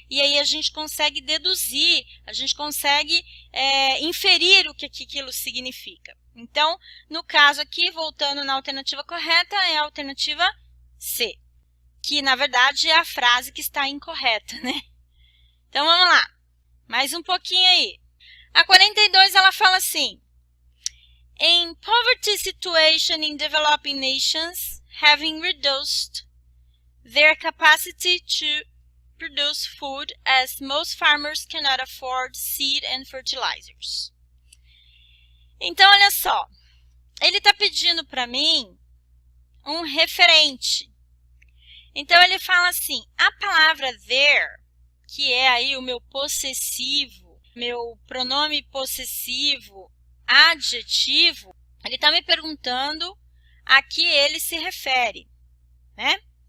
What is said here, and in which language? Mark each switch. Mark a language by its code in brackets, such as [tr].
[pt] E aí a gente consegue deduzir, a gente consegue inferir o que aquilo significa. Então, no caso aqui, voltando na alternativa correta, é a alternativa C, que na verdade é a frase que está incorreta, né? Então, vamos lá. Mais um pouquinho aí. A 42, ela fala assim: [en] in poverty situation in developing nations, having reduced their capacity to produce food as most farmers cannot afford seed and fertilizers. [pt] Então, olha só, ele está pedindo para mim um referente. Então, ele fala assim, a palavra there, que é aí o meu possessivo, meu pronome possessivo adjetivo, ele está me perguntando a que ele se refere, né?